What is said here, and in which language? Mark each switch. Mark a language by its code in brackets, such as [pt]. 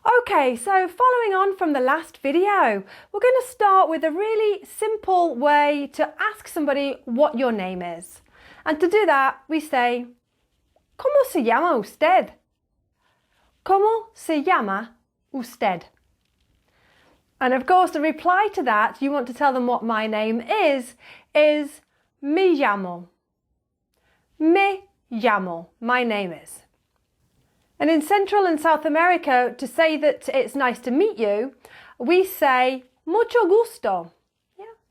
[en] Okay, so following on from the last video, we're going to start with a really simple way to ask somebody what your name is. And to do that, we say, [es] ¿Cómo se llama usted? ¿Cómo se llama usted? [en] And of course, the reply to that, you want to tell them what my name is [es] me llamo. Me llamo, [en] my name is. And in Central and South America, to say that it's nice to meet you, we say [es] mucho gusto. [en] Yeah?